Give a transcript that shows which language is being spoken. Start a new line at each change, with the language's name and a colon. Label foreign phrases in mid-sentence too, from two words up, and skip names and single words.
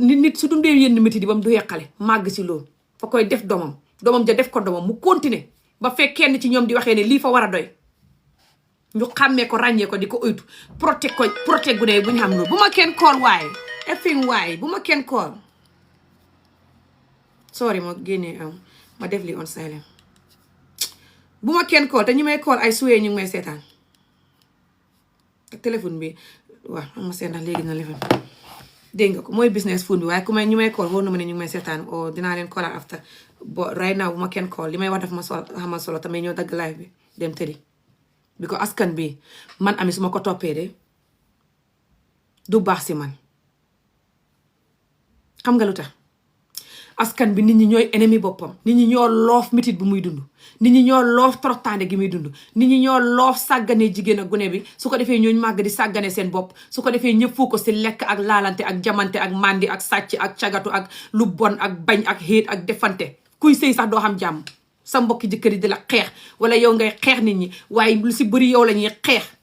Wolof: nit su dundee yenn métit yi ba mu doyee xale màgg si loolu fa koy def doomam ja def ko doomam mu continuer ba fekk kenn ci ñoom di waxee ne lii fa war a doy ñu xàmmee ko ràññee ko di ko oytu protect gu ne bu ñu xam loolu bu ma kenn kool waaye effing waaye bu ma kenn kool sorry ma génnee ma def li
English: on silent
Wolof: bu ma kenn kool te ñu may kool ay suwee ñu ngi may seetaan ak téléphone bi waaw xam ma seen ndax léegi na lefan dégg nga ko mooy
English: business phone
Wolof: bi waaye ku may ñu may kool wóor na ma ne ñu ngi may seetaan o dinaa leen koolaat after bo
English: right now
Wolof: bu ma kenn kool li may wax daf ma xamal solo tamit ñëw dagg live bi dem tëddi bi ko askan bi man Ami su ma ko toppee de du baax si man xam nga lu tax askan bi nit ñi ñooy ennemi boppam nit ñi ñoo loof métit bu muy dund nit ñi ñoo loof toroxtaande gi muy dund nit ñi ñoo loof sàggane jigéen ak gune bi su ko defee ñooñu màgg di sàggane seen bopp su ko defee ñëpp foo ko si lekk ak laalante ak jamante ak mandi ak sàcc ak cagatu ak lu bon ak bañ ak xéet ak defante kuy sëy sax doo xam jàmm sa mbokki jëkkër yi di la xeex wala yow ngay xeex nit ñi waaye lu si bëri yow la ñuy xeex